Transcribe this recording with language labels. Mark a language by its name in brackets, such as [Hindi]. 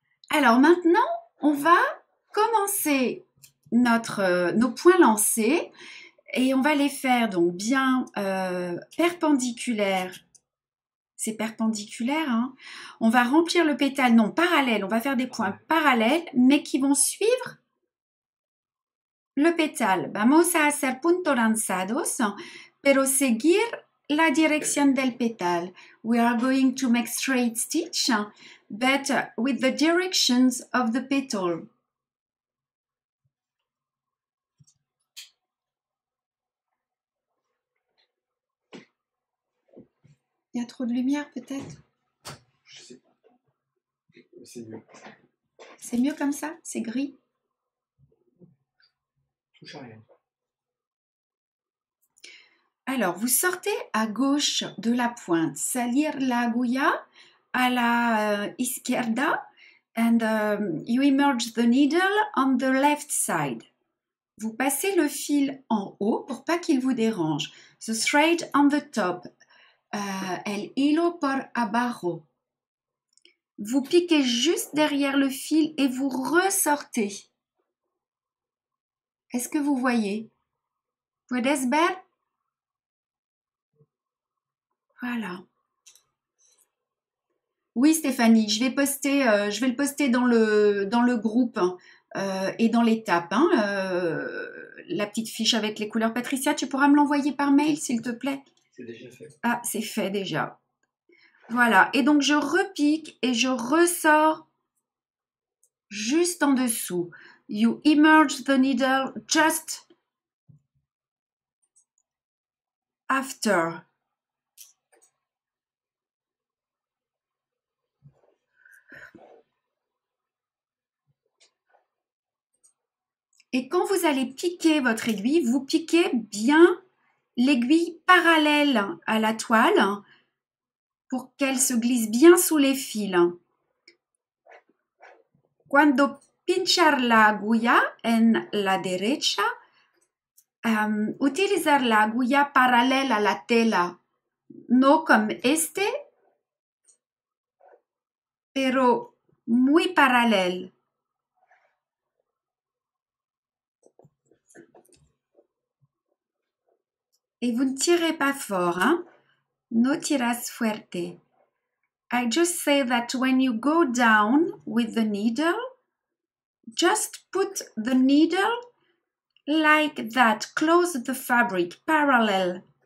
[French] Alors maintenant, on va commencer nos points lancés et on va les faire donc bien perpendiculaires. C'est perpendiculaire, hein. On va remplir le pétale, non, parallèle. On va faire des points parallèles, mais qui vont suivre le pétale. [Spanish] Vamos a hacer puntos lanzados, pero seguir la dirección del pétale. [English] We are going to make straight stitch, but with the directions of the petal. [French] Il y a trop de lumière peut-être? Je sais pas. C'est mieux. C'est mieux comme ça? C'est gris? Touche à rien. Alors, vous sortez à gauche de la pointe, [Spanish] salir la agulla a la izquierda, [English] and you emerge the needle on the left side. [French] Vous passez le fil en haut pour pas qu'il vous dérange. [English] The thread on the top, [Spanish] el hilo por abajo. [French] Vous piquez juste derrière le fil et vous ressortez. Est-ce que vous voyez? [Spanish] ¿Puedes ver? [French] Voilà. Oui, Stéphanie, je vais le poster dans le groupe et dans l'étape. Hein, la petite fiche avec les couleurs. Patricia, tu pourras me l'envoyer par mail, s'il te plaît? C'est déjà fait. Ah, c'est fait déjà. Voilà. Et donc, je repique et je ressors juste en dessous. [English] You emerge the needle just after. [French] Et quand vous allez piquer votre aiguille, vous piquez bien l'aiguille parallèle à la toile pour qu'elle se glisse bien sous les fils. [Spanish] Cuando pinchar la agulla en la derecha, utilizar la agulla paralela a la tela, no como este, pero muy paralel. [French] Et vous ne tirez pas fort, hein? [Spanish] No tiras fuerte. [English] I just say that when you go down with the needle, just put the needle like that, close the fabric, parallel.